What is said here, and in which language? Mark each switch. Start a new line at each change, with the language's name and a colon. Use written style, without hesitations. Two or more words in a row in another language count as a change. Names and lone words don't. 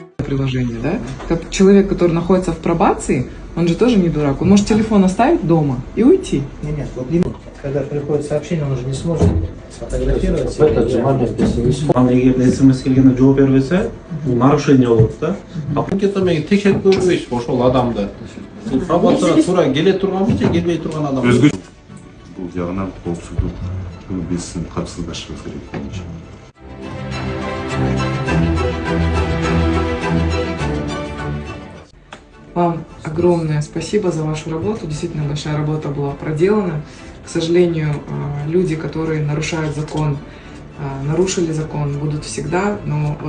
Russian: приложение, да? Как человек, который находится в пробации, он же тоже не дурак. Он может телефон оставить дома и уйти. Нет, вот когда приходит сообщение, он уже не сможет сфотографировать. Это же момент, если не сможет.
Kyrgyz: Егер смс келгенде жооп бербесе, бул нарушение болот да. А букетте мен текшерип көрбөйсүз ошол адамды. Пробацияга туура келе турганбы же келбей турган адам. Бул жагынан коопсуздук биз капсыздашыбыз керек менимче.
Russian: Вам огромное спасибо за вашу работу. Действительно большая работа была проделана. К сожалению, люди, которые нарушают закон, нарушили закон, будут всегда, но вот